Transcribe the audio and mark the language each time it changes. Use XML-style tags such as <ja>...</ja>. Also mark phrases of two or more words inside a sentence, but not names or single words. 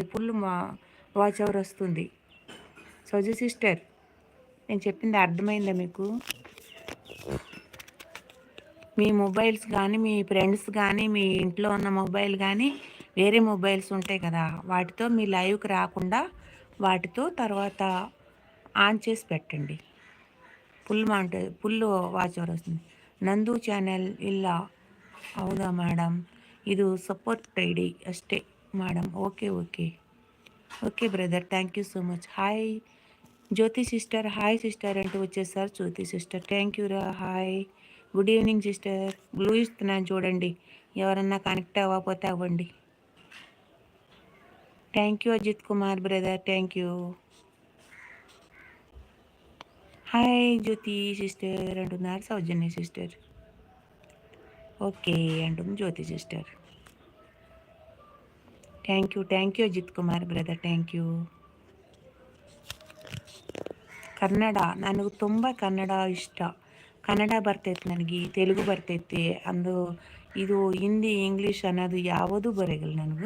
<en>full watch hour</en> <te>వస్తుంది. సౌజీ సిస్టర్, నేను చెప్పింది అర్థమైందా మీకు? మీ మొబైల్స్ కానీ, మీ ఫ్రెండ్స్ కానీ, మీ ఇంట్లో ఉన్న మొబైల్ కానీ, వేరే మొబైల్స్ ఉంటాయి కదా, వాటితో మీ లైవ్కి రాకుండా వాటితో తర్వాత ఆన్ చేసి పెట్టండి.</te> <en>full watch hour</en> <kn>ವస్తుంది. ನಂದು ಚಾನೆಲ್ ಇಲ್ಲ. ಹೌದಾ ಮೇಡಮ್? ಇದು</kn> <en>support ID</en> <kn>ಅಷ್ಟೇ ಮೇಡಮ್.</kn> <en>okay okay okay brother, thank you so much. hi Jyothi sister. hi sister</en> <te>అంటూ వచ్చేసారు జ్యోతి సిస్టర్.</te> <en>thank you రా. hi, good evening sister.</en> <te>బ్లూ ఇస్తున్నాను చూడండి, ఎవరన్నా కనెక్ట్ అవ్వకపోతే అవ్వండి.</te> <en>thank you Ajith Kumar brother, thank you. hi Jyothi sister</en> <te>అంటున్నారు సౌజన్య సిస్టర్. ఓకే అంటుంది జ్యోతి సిస్టర్.</te> <en>thank you Ajith Kumar brother, thank you.</en> <kn>ಕನ್ನಡ, ನನಗೆ ತುಂಬ ಕನ್ನಡ ಇಷ್ಟ. ಕನ್ನಡ ಬರ್ತೈತೆ ನನಗೆ, ತೆಲುಗು ಬರ್ತೈತೆ. ಇದು ಹಿಂದಿ ಇಂಗ್ಲೀಷ್ ಅನ್ನೋದು ಯಾವುದೂ ಬರೋಲ್ಲ ನನಗೂ.</kn>